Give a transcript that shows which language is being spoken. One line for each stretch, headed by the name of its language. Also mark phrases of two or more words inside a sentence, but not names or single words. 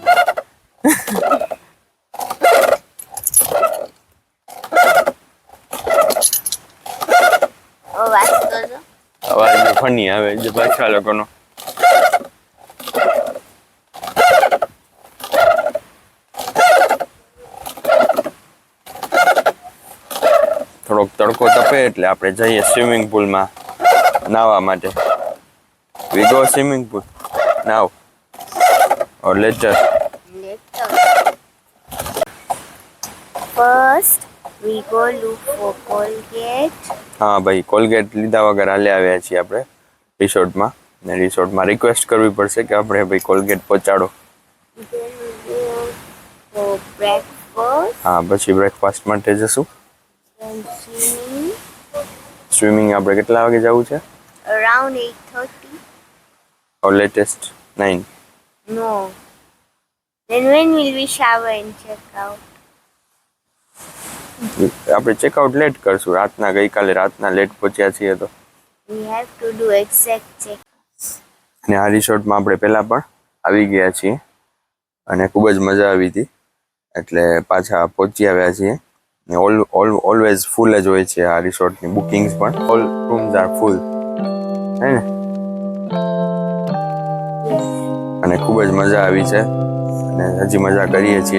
Gujarati: અવાજ ફની આવે છે પાછા લોકોનો. થોડોક તડકો તપે એટલે આપણે જઈએ
English: swimming poolમાં
Gujarati: નાહવા માટે.
English: We go swimming pool now or later? First, we go look for Colgate.
Gujarati: હા ભાઈ, કોલગેટ લીધા વગર હાલે આવ્યા છીએ આપણે રિસોર્ટમાં. ને રિસોર્ટમાં રિક્વેસ્ટ કરવી પડશે કે આપણે ભાઈ કોલગેટ પહોંચાડો.
English: Then we go for breakfast.
Gujarati: હા, પછી બ્રેકફાસ્ટ માટે જશું.
English: Then swimming.
Gujarati: સ્વિમિંગ આપણે કેટલા વાગે જવું છે?
English: Around 8:30. or latest 9? No. Then when will we shower and check out?
Gujarati: આપણે
English: checkout late
Gujarati: કરશું. ગઈકાલે રાતના લેટ પહોંચ્યા છીએ તો. We have to do exact check. અને આ રિસોર્ટમાં આપણે પહેલાં પણ આવી ગયા છીએ અને ખૂબ જ મજા આવી હતી એટલે પાછા પહોંચી આવ્યા છીએ. ને
English: always full
Gujarati: જ હોય છે આ રિસોર્ટની બુકિંગ્સ પણ.
English: all rooms are full
Gujarati: હે ને. અને ખૂબ જ મજા આવી છે અને હજી મજા કરીએ છીએ.